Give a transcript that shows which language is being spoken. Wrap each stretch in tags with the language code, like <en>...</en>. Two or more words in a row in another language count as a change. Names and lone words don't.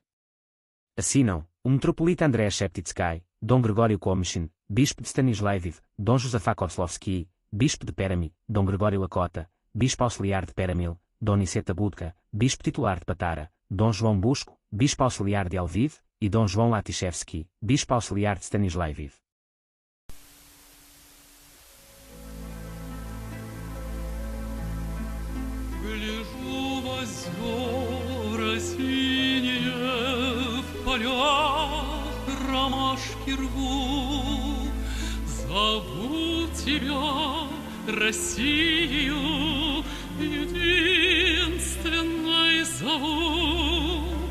<pt>Assinam o metropolita André Sheptitsky, Dom Gregório Komyshin, bispo de Stanislavov, Dom Josafá Kozlovsky, bispo de Peramy, Dom Gregório Lakota, bispo auxiliar de Peramil, Dom Niceta Budka, bispo titular de Patara, Dom João Busco, bispo auxiliar de Lviv, e Dom João Latichevsky, bispo auxiliar de Stanislavov.</pt> <ru>Гляжу в озера синие, в полях ромашки рву, зову тебя, Россию, единственной зову.</ru>